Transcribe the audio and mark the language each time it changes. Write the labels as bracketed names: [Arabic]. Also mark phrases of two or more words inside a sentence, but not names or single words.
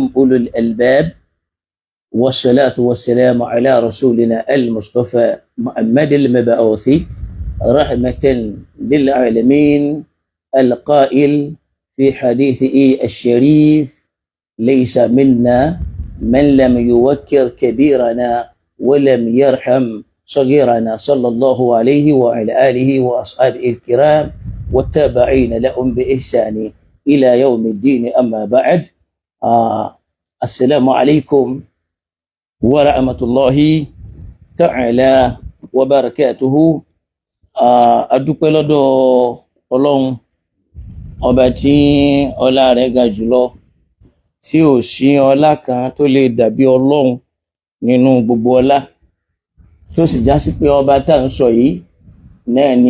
[Arabic] أولو الألباب والصلاة والسلام على رسولنا المصطفى محمد المبعوث رحمة للعالمين القائل في حديثه الشريف ليس منا من لم يوكر كبيرنا ولم يرحم صغيرنا صلى الله عليه وعلى آله وأصحابه الكرام والتابعين لهم بإحسان إلى يوم الدين أما بعد السلام عليكم ورحمة الله تعالى وبركاته [Yoruba] adúpẹ́ lọ́dọ̀ Ọlọ́run ọba tí ọlá rẹ̀ ga jùlọ tí ò sí ọlá kan tó lè dàbí Ọlọ́run nínú gbogbo ọlá tó sì já sí pé ọba tá à ń sọ yìí náà ni